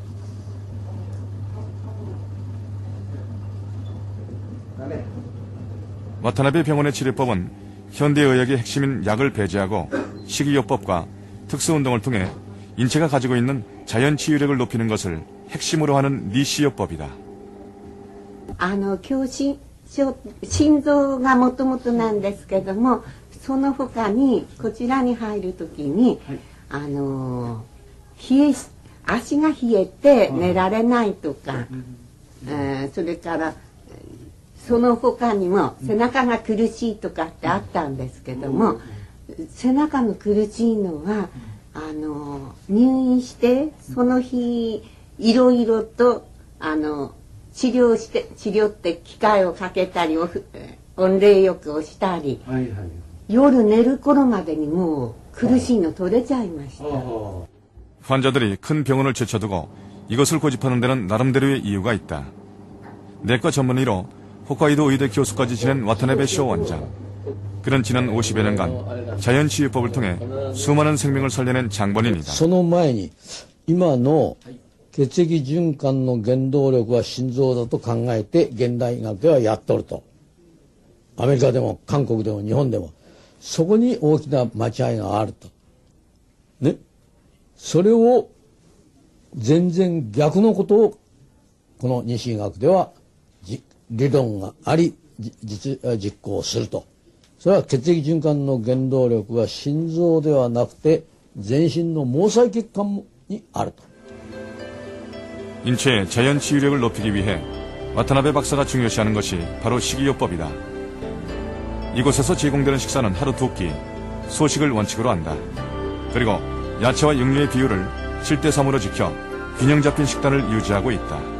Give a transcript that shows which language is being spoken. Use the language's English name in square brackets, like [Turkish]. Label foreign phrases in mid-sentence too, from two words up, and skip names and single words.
[Korean] 와타나베 병원의 치료법은 현대의학의 핵심인 약을 배제하고 식이요법과 특수운동을 통해 인체가 가지고 있는 자연 치유력을 높이는 것을 핵심으로 하는 니시요법이다. [Japanese] 心臓がもともとなんですけども、その他にこちらに入るときに、足が冷えて寝られないとか、それからその他にも背中が苦しいとかってあったんですけども、背中の苦しいのは入院してその日いろいろと治療って機械をかけたり温冷浴をしたり、夜寝る頃までにもう苦しいの取れちゃいました。 [Korean] 환자들이 큰 병원을 제쳐두고 이것을 고집하는 데는 나름대로의 이유가 있다. 내과 전문의로 홋카이도 의대 교수까지 지낸 와타나베 쇼 원장. 그는 지난 50여 년간 자연치유법을 통해 수많은 생명을 살려낸 장본인이다. [Japanese] その前に今の血液循環の原動力は心臓だと考えて現代医学ではやっとると。アメリカでも韓国でも日本でもそこに大きな間違いがあると。ね。それを全然逆のことをこの西医学では理論があり実行すると。それは血液循環の原動力は心臓ではなくて全身の毛細血管にあると。 [Korean] 인체의 자연 치유력을 높이기 위해 와타나베 박사가 중요시하는 것이 바로 식이요법이다. 이곳에서 제공되는 식사는 하루 2끼, 소식을 원칙으로 한다. 그리고 야채와 육류의 비율을 7:3으로 지켜 균형 잡힌 식단을 유지하고 있다.